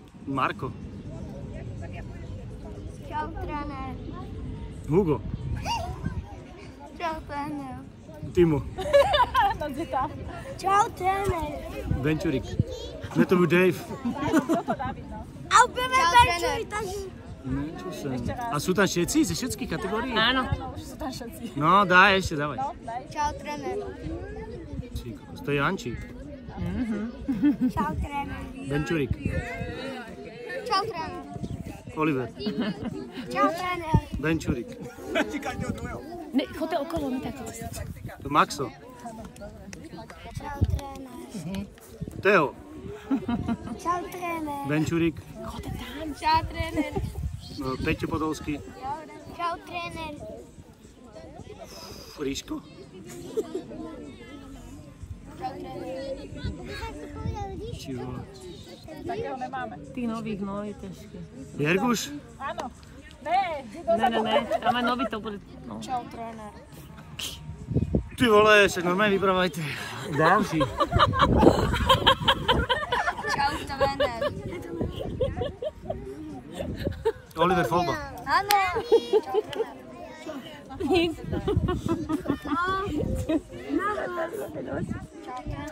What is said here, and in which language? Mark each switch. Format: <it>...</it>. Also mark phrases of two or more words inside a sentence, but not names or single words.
<sk>Marko. Čau, trenér. Hugo. Čau, trenér. Timo. Čau, trenér.</sk> <cs>Benčurík. Ne, to byl Dave.</cs> <sk>A úplne Benčurík, takže... Ne, čo sem. A sú tam všetci? Ze všetkých kategórií? Áno. No, daj, ešte dávaj. Čau, trenér. To je Jančík. Čau, trenér. Benčurík. Čau, trenér. Oliver. Čau, trenér. Benčurík. Ne, chodte okolo, my takto. Maxo. Čau, trenér. Teo. Čau, trenér. Benčurík. Čau, trenér. Peťo Podolský. Čau, trenér. Ríško. Čau, trenér. Čivo. Takého nemáme. Tých nových, no, je ťažké. Jerguš. Áno. Ne, Ne, tam aj nový to bude, no. Čau, trenér. Ty vole, však normálne vyprávajte. Ďalší. Čau, trenér. Oliver Folba. Áno. Čau, trenér. Čau, trenér.</sk>